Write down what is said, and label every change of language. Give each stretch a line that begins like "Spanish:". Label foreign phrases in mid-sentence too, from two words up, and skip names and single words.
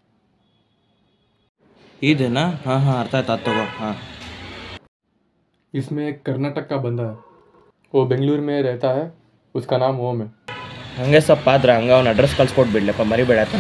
Kannada: ಇದೇನಾ? ಹಾಂ ಹಾಂ ಅರ್ಥ ಆಯ್ತು, ಅದು ತಗೋ. ಹಾಂ
Hindi: इसमें एक कर्नाटक का बंदा है, वो बेंगलुरु में रहता है, उसका नाम ओम है.
Kannada: ಹಂಗೆ ಸ್ವಲ್ಪ ಆದ್ರೆ ಹಂಗೆ ಅವ್ನ ಅಡ್ರೆಸ್ ಕಳ್ಸ್ಕೊಟ್ಬಿಡ್ಲಪ್ಪ, ಮರಿಬೇಡ ಆತನ.